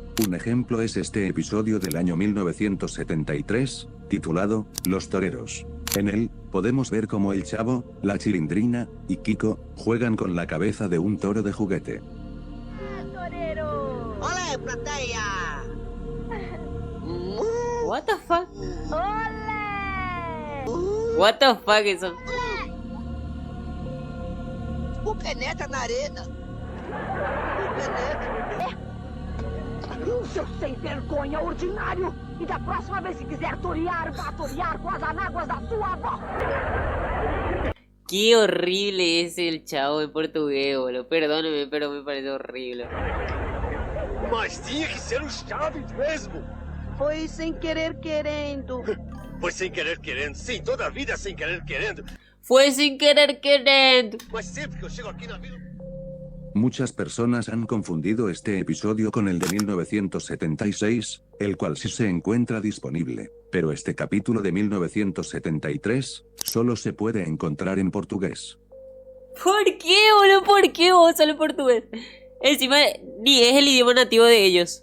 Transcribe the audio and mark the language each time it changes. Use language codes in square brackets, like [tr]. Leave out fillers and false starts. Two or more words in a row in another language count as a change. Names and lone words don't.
[es] Un ejemplo es este episodio del año 1973, titulado Los Toreros. En él, podemos ver cómo el Chavo, la Chilindrina y Kiko juegan con la cabeza de un toro de juguete. ¡Torero! ¡Ole, platea! [en] What the fuck? [es] ¡Ole! [en] What the fuck eso? [pt] O penetra na arena. O penetra. Seu sem vergonha ordinário! E da próxima vez que quiser torear, vá torear com as anáguas da sua avó! [es] Qué horrible es el Chavo en portugués, boludo. Perdóneme, pero me parece horrible. [pt] Mas tinha que ser o Chaves mesmo. Foi sem querer querendo. Foi sem querer querendo. Sim, toda a vida é sem querer querendo. [es] Fue sin querer querendo. [pt] Mas sempre que eu chego aqui na vila... [es] Muchas personas han confundido este episodio con el de 1976, el cual sí se encuentra disponible, pero este capítulo de 1973 solo se puede encontrar en portugués. ¿Por qué, boludo? ¿Por qué vos solo en portugués? Encima, ni es el idioma nativo de ellos.